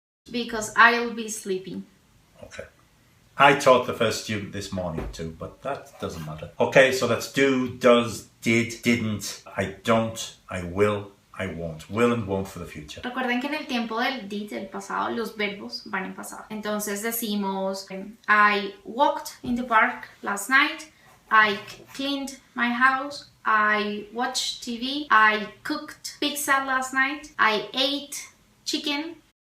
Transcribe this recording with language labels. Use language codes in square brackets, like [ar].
[en] Because I'll be sleeping. Okay. I taught the first student this morning too, but that doesn't matter. Okay, so that's do, does, did, didn't, I don't, I will, I won't. Will and won't for the future. [es] Recuerden que en el tiempo del did, del pasado, los verbos van en pasado. Entonces decimos, [en] I walked in the park last night, I cleaned my house, I watched TV, I cooked pizza last night, I ate chicken.